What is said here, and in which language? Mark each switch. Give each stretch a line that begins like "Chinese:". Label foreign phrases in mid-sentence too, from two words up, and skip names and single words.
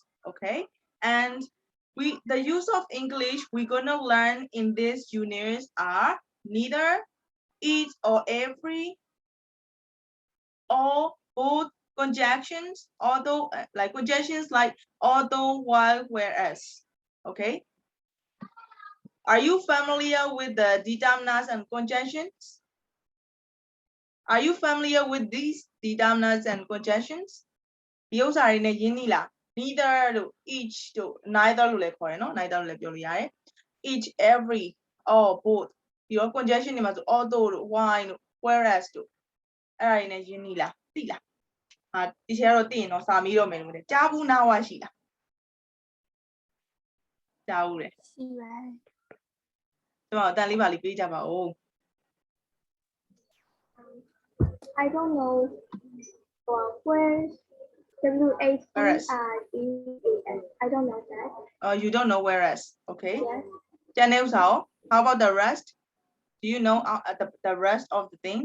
English: Okay, and the use of English we're gonna learn in this unit are neither, each or every, or both, conjunctions, although, like conjunctions like although, while, whereas. Okay. Are you familiar with the determinants and conjunctions? Are you familiar with these determinants and conjunctions?
Burmese: ဒီဥစ္စာတွေနဲ့ရင်းနှီးလား neither တို့ each တို့ neither လို့လည်းခေါ်တယ်နော် neither လို့လည်းပြောလို့ရတယ်
English: each, every, or both
Burmese: ပြီးတော့ conjunction တွေမှာဆို although တို့ why တို့ whereas တို့အဲ့ဒါတွေနဲ့ရင်းနှီးလားသိလားဒီချေကတော့သိရင်တော့စာမေးတော့မယ်လို့တဲ့ကြားဘူးနားဝရှိလားကြားဘူးလေရှိပါတယ်ကျွန်တော်အတန်လေးပါလေးပေးကြပါဦး
English: I don't know where WHERES. I don't know that. Oh, you don't know whereas. Okay. Yes. Janelle, how about the rest? Do you know the rest of the things?